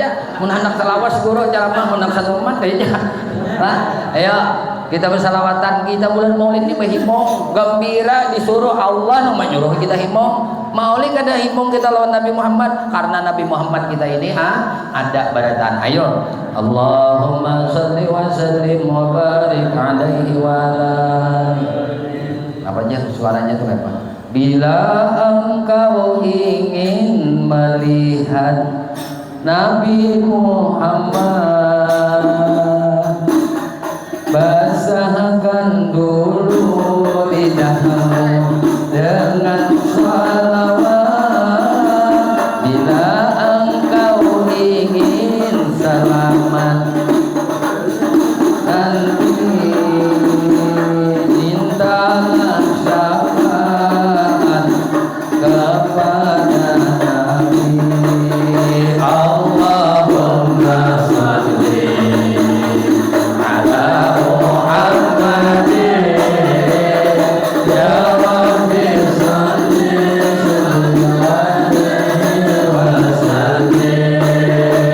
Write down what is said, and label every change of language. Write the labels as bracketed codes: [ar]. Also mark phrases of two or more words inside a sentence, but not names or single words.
[bjn] Mun hendak salawas guru ceramah mun satu umat kayaknya. Ayo kita bersalawatan, kita bulan Maulid ini berhimung, gembira disuruh Allah nu menyuruh kita himung. Maulid ada himung kita lawan Nabi Muhammad karena Nabi Muhammad kita ini ada barataan. [ar] Ayo اللهم صل وسلم وبارك عليه وعلى. [id] Apa aja suaranya tuh apa? Bila engkau ingin melihat Nabi Muhammad, basahkan dulu lidahmu dengan salawat. Bila engkau ingin selamat nanti, mintalah syafaat kepada Nabi. [ar] اللهم صل على محمد يا رب صل عليه وسلم.